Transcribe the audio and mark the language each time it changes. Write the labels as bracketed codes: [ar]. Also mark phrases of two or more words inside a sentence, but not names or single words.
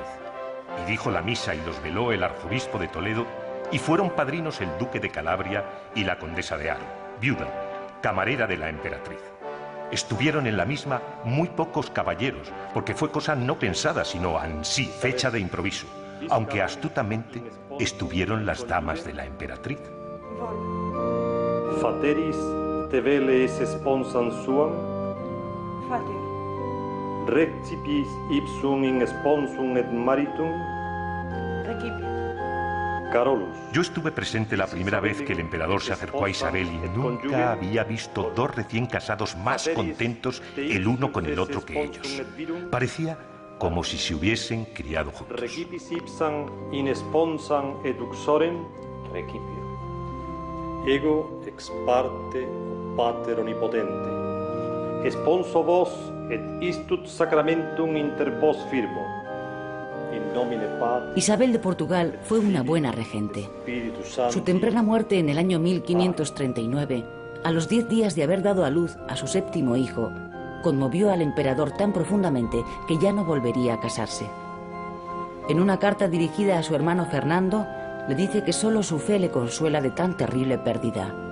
[es] Y dijo la misa y los veló el arzobispo de Toledo, y fueron padrinos el duque de Calabria y la condesa de Haro, viuda, camarera de la emperatriz. Estuvieron en la misma muy pocos caballeros, porque fue cosa no pensada, sino ansí, fecha de improviso, aunque astutamente estuvieron las damas de la emperatriz. [la] Fateris te veles sponsam suam, Fater, recipis ipsum in sponsum et maritum, recipient. Carolus. [es] Yo estuve presente la primera vez que el emperador se acercó a Isabel y nunca había visto dos recién casados más contentos el uno con el otro que ellos. Parecía como si se hubiesen criado juntos. [la] Recipis ipsam in sponsam et uxorem, recipio. Ego ex parte Pater omnipotente, sponso vos et istut sacramentum inter vos firmo. In nomine Patris. [es] Isabel de Portugal fue una buena regente. [la] Spiritus Sancti. [es] Su temprana muerte en el año 1539, a los 10 días de haber dado a luz a su séptimo hijo, conmovió al emperador tan profundamente que ya no volvería a casarse. En una carta dirigida a su hermano Fernando, le dice que solo su fe le consuela de tan terrible pérdida.